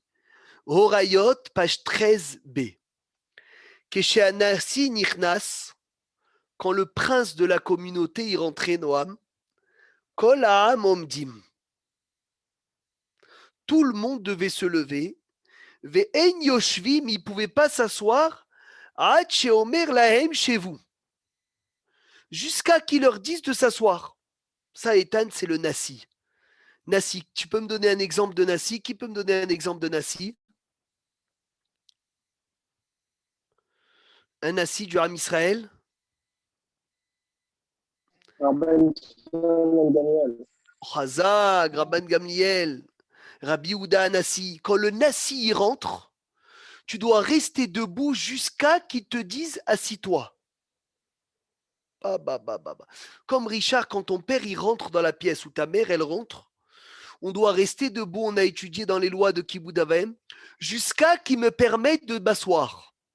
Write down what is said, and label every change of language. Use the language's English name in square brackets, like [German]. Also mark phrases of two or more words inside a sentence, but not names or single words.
[French] Horayot, page 13b. [Hebrew] כשהנשיא נכנס, [French] quand le prince de la communauté y rentrait, [Hebrew] נועם, כל העם עומדים. [French] Tout le monde devait se lever. [Hebrew] ואין יושבים, [French] il ne pouvait pas s'asseoir. [Hebrew] עד שאומר להם [French] chez vous. Jusqu'à qu'ils leur disent de s'asseoir. Ça, Ethan, c'est le Nassi. Nassi, tu peux me donner un exemple de Nassi? Qui peut me donner un exemple de Nassi? Un Nassi du Ham Israël? Rabban Shimon ben Gamliel. Chazak, Rabban Gamliel, Rabbi Houda Nassi. Quand le Nassi y rentre, tu dois rester debout jusqu'à qu'ils te disent assis-toi. Comme Richard, quand ton père il rentre dans la pièce ou ta mère elle rentre, on doit rester debout. On a étudié dans les lois de [Hebrew] כיבוד אבים [French] jusqu'à qu'ils me permettent de m'asseoir.